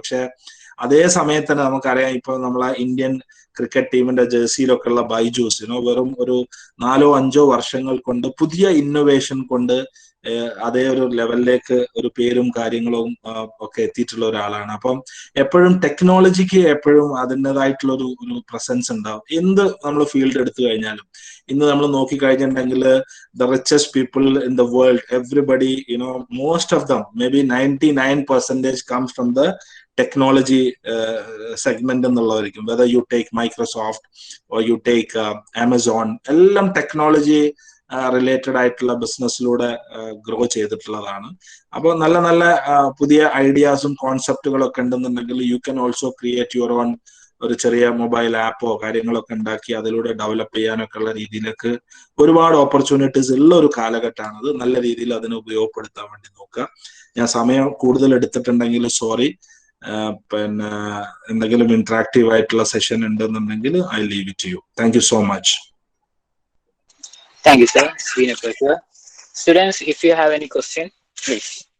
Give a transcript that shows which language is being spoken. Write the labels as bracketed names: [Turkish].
[Malayalam] പക്ഷെ അതേ സമയത്ത് തന്നെ നമുക്കറിയാം, ഇപ്പൊ നമ്മളെ ഇന്ത്യൻ ക്രിക്കറ്റ് ടീമിന്റെ ജേഴ്സിയിലൊക്കെ ഉള്ള ബൈജൂസ് വെറും ഒരു 4-5 വർഷങ്ങൾ കൊണ്ട് പുതിയ ഇന്നോവേഷൻ കൊണ്ട് അതേ ഒരു ലെവലിലേക്ക് ഒരു പേരും കാര്യങ്ങളും ഒക്കെ എത്തിയിട്ടുള്ള ഒരാളാണ്. അപ്പം എപ്പോഴും ടെക്നോളജിക്ക് എപ്പോഴും അതിൻ്റെതായിട്ടുള്ള ഒരു പ്രസൻസ് ഉണ്ടാവും. എന്ത് നമ്മൾ ഫീൽഡ് എടുത്തു കഴിഞ്ഞാലും ഇന്ന് നമ്മൾ നോക്കിക്കഴിഞ്ഞിട്ടുണ്ടെങ്കിൽ [English] the richest people in the world, everybody, most of them, maybe 99% comes from the technology segment [Malayalam] എന്നുള്ളതായിരിക്കും. [English] Whether you take Microsoft or you take Amazon, [Malayalam] എല്ലാം ടെക്നോളജി റിലേറ്റഡ് ആയിട്ടുള്ള ബിസിനസ്സിലൂടെ ഗ്രോ ചെയ്തിട്ടുള്ളതാണ്. അപ്പോൾ നല്ല നല്ല പുതിയ ഐഡിയാസും കോൺസെപ്റ്റുകളൊക്കെ ഉണ്ടെന്നുണ്ടെങ്കിൽ [English] you can also create your own [Malayalam] ഒരു ചെറിയ മൊബൈൽ ആപ്പോ കാര്യങ്ങളൊക്കെ ഉണ്ടാക്കി അതിലൂടെ ഡെവലപ്പ് ചെയ്യാനൊക്കെ ഉള്ള രീതിയിലേക്ക് ഒരുപാട് ഓപ്പർച്യൂണിറ്റീസ് ഉള്ള ഒരു കാലഘട്ടമാണ്. അത് നല്ല രീതിയിൽ അതിനെ ഉപയോഗപ്പെടുത്താൻ വേണ്ടി നോക്കുക. ഞാൻ സമയം കൂടുതൽ എടുത്തിട്ടുണ്ടെങ്കിൽ സോറി. പിന്നെ എന്തെങ്കിലും ഇന്ററാക്റ്റീവ് ആയിട്ടുള്ള സെഷൻ ഉണ്ടെന്നുണ്ടെങ്കിൽ [English] I leave it to you. Thank you so much. Thank you, sir. It's been a pleasure. Students, if you have any question, please.